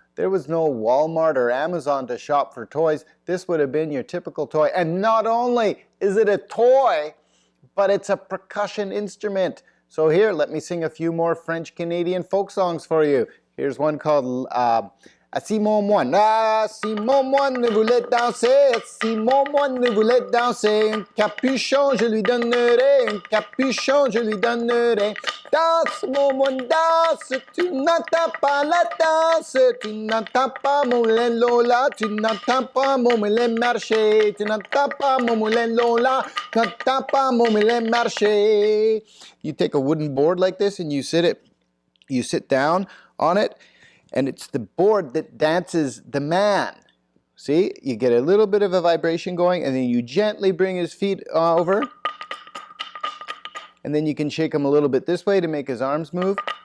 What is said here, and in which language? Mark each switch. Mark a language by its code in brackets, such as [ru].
[en] There was no Walmart or Amazon to shop for toys. This would have been your typical toy. And not only is it a toy, but it's a percussion instrument. So here, let me sing a few more French-Canadian folk songs for you. Here's one called Si mon moine. [fr] Si mon moine voulait danser, si mon moine voulait danser, un capuchon je lui donnerai, un capuchon je lui donnerai. Danse mon moine, danse, tu n'entends pas la danse, tu n'entends pas mon moulin Lola, tu n'entends pas mon moulin marcher, tu n'entends pas mon moulin Lola, tu n'entends pas mon moulin marcher. [en] You take a wooden board like this and you sit down on it. And it's the board that dances the man. See, you get a little bit of a vibration going, and then you gently bring his feet over. And then you can shake him a little bit this way to make his arms move.